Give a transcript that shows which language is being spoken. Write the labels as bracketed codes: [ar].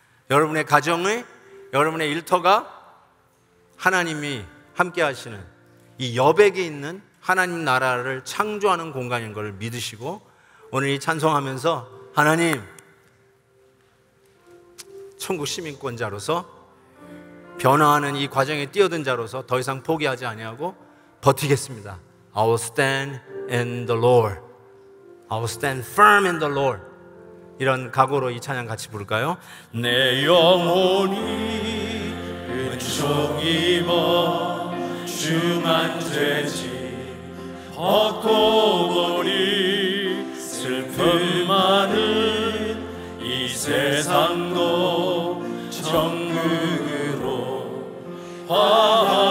[ko] 여러분의 가정의, 여러분의 일터가 하나님이 함께 하시는 이 여백에 있는 하나님 나라를 창조하는 공간인 걸 믿으시고 오늘 이 찬송하면서 하나님, 천국 시민권자로서 변화하는 이 과정에 뛰어든 자로서 더 이상 포기하지 아니하고 버티겠습니다. [en] I will stand in the Lord. I will stand firm in the Lord. [ko] 이런 각오로 이 찬양 같이 부를까요? 내 영혼이 은총 입어 중한죄짐 벗고 보니 슬픔 많은 이 세상도 천국으로